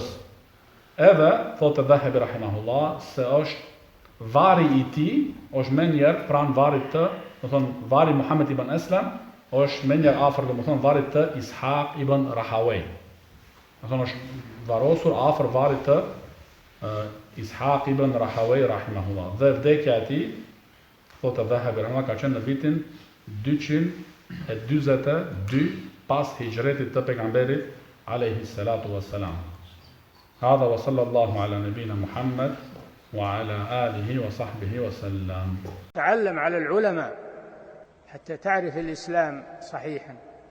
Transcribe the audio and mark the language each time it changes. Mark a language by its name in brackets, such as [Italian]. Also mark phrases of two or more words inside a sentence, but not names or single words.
[Albanian] Edhe, thotë Dhahebi rahimahullah, se është vari i tij, është më njerë pranë varit të, vari Muhammed ibn Aslam, është më njerë afër, varit të Ishaq ibn Rahawej. është varosur afër varit të Ishaq ibn Rahawej rahimahullah. Dhe vdekja e tij, thotë Dhahebi rahimahullah, ka qenë në vitin 242 pas hijretit të pejgamberit [Arabic] عليه الصلاة والسلام. هذا وصلى الله على نبينا محمد وعلى آله وصحبه وسلم. تعلم على العلماء حتى تعرف الإسلام صحيحا.